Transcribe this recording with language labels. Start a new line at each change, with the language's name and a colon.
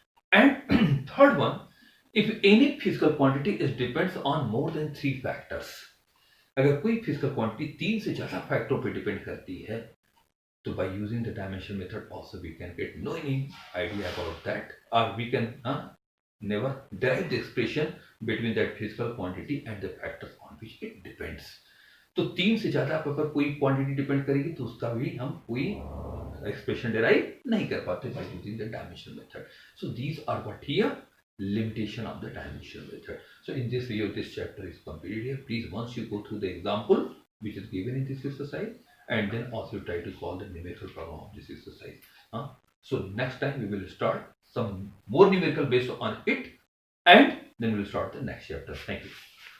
English: And third one, if any physical quantity is depends on more than 3 factors,
Hindi: अगर कोई physical quantity 3 से ज्यादा फैक्टरों पे डिपेंड करती है
English: So by using the dimension method also we can get no any idea about that, or we can never derive the expression between that physical quantity and the factors on which it depends.
Hindi: तो 3 से ज़्यादा पर कोई quantity depend करेगी तो उसका भी हम कोई एक्सप्रेशन डिराइव नहीं कर पाते
English: by using the dimensional method. So these are what here limitation of the dimensional method. So in this video this chapter is completed here. Please once you go through the example which is given in this exercise and then also try to solve the numerical problem of this exercise. So next time we will start some more numerical based on it and then we will start the next chapter. Thank you.